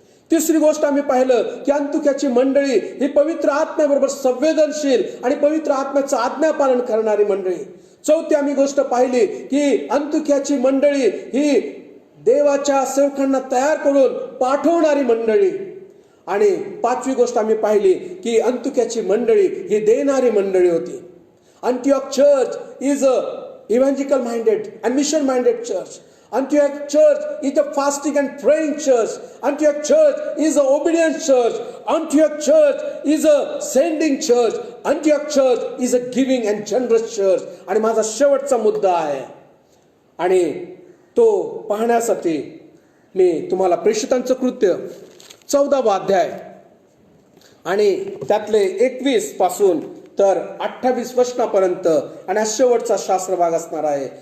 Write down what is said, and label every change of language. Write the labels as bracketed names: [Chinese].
[Marathi] तिसरी गोष्ट आम्ही पाहिलं की अंतुक्याची मंडळी ही पवित्र आत्म्याबरोबर संवेदनशील आणि पवित्र आत्म्याचं आज्ञापालन करणारी मंडळी. चौथी आम्ही गोष्ट पाहिली की अंतुक्याची मंडळी ही देवाच्या सेवकांना तयार करून पाठवणारी मंडळी. आणि 5वी गोष्ट आम्ही पाहिली की अंतुक्याची मंडळी ही देणारी मंडळी होती. [English] Antioch church is a evangelical minded and mission minded church. Antioch church is a fasting and praying church. Antioch church is a obedient church. Antioch church is a sending church. Antioch church is a giving and generous church. [Marathi] आणि माझा शेवटचा मुद्दा आहे आणि तो पाहण्यासाठी मी तुम्हाला प्रेषितांचं कृत्य 14वा अध्याय आणि त्यातले 21 पासून तर 28 वचनापर्यंत आणि हा शेवटचा शास्त्र भाग असणार आहे.